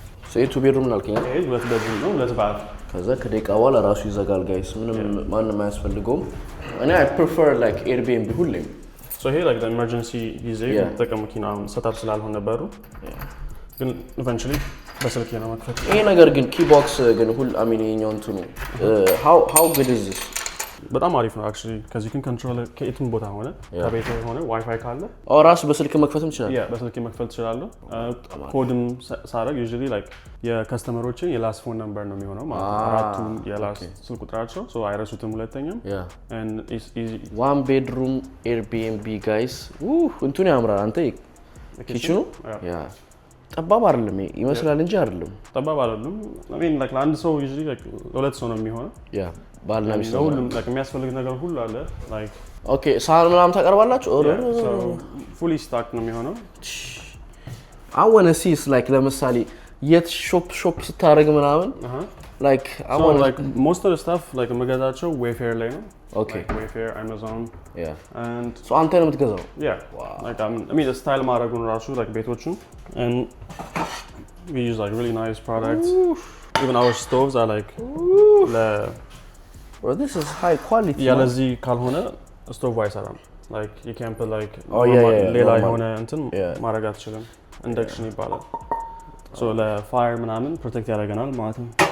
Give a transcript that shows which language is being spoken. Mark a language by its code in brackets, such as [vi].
[en] so 2 bedroom ላልከኝ? 2 bedroom ነው 2 bath [am] ከዛ ከደቂቃ በኋላ ራሱ ይዘጋል ጋይስ ምንም ማንም አያስፈልገውም። እኔ [en] I prefer like Airbnb [am] ሁሌም so here like the emergency ጊዜ ተጠቀም መኪናውን setup ስላልሆነ በሩ ግን eventually በስልክ ነው መክፈት። ይሄ ነገር ግን ኪ ቦክስ ግን ሁሉ I mean የኛው እንትኑ [en] how good is this? [am] በጣም አሪፍ ነው actually ከዚህ ግን ኮንትሮል ከየትም ቦታ ሆነ ከቤት ሆነ ዋይፋይ ካለ ራስ በስልክ መክፈትም ይችላል። በስልክ መክፈት ይችላል። ኮድም ሳረግ usually like የከስተመሮችን የላስት ፎን ነምበር ነው የሚሆነው ማለት ነው። አራቱም የላስት ስልክ ቁጥራቸው so አይረሱትም ሁለተኛም [en] and it's easy 1 [am] bedroom Airbnb guys እንትኑ ያምራል። አንተ ኪችኑ ጠባብ አይደለም ይመስላል እንጂ አይደለም። ጠባብ አይደለም I mean like ለአንድ ሰው usually like ለሁለት ሰው ነው የሚሆነው። ባልና ሚስት ሁሉም like የሚያስፈልግ ነገር ሁሉ አለ like ኦኬ ሳህን ምናምን ታቀርባላችሁ? [en] so fully stocked ነው የሚሆነው። I want to see like [am] ለምሳሌ የት ሾፕ ስታረግ ምናምን [en] like I want like most of the stuff like መገዛቸው Wayfair ላይ ነው። Okay. Like Wayfair, Amazon. And [am] so አንተ ነው የምትገዛው? [en] Wow. Like I mean the style [am] ማረጉን ራሱ [en] like [am] ቤቶቹን [en] and we use like really nice products. Even our stoves are like bro this is high quality. [am] ለዚህ ካልሆነ ስቶቭ አይሰራም። like you can't put like ሌላ የሆነ እንትን ማረግ አትችልም። ኢንደክሽን ይባላል። so ለፋየር ምናምን ፕሮቴክት ያደርገናል ማለት ነው።